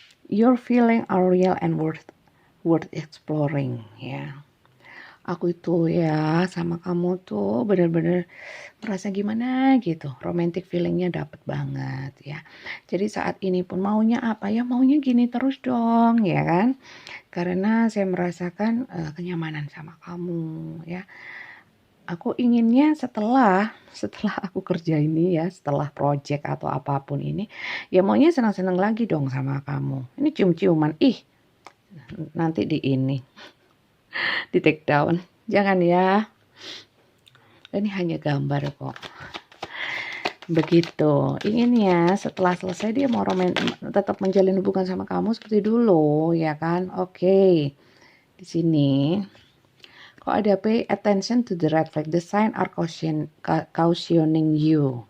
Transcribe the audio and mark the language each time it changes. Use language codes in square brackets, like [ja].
[en] Your feeling are real and worth exploring, ya. [id] Aku itu ya sama kamu tuh bener-bener merasa gimana gitu, romantic feelingnya dapet banget, ya. Jadi saat ini pun maunya apa ya, maunya gini terus dong, ya kan? Karena saya merasakan kenyamanan sama kamu, ya. Aku inginnya setelah aku kerja ini ya, setelah project atau apapun ini, ya maunya senang-senang lagi dong sama kamu. Ini cium-ciuman, nanti di take down. Jangan ya. Ini hanya gambar kok. Begitu. Inginnya setelah selesai dia mau tetap menjalin hubungan sama kamu seperti dulu, ya kan? Oke. Di sini kok ada [en] pay attention to the red flag, the sign are cautioning you.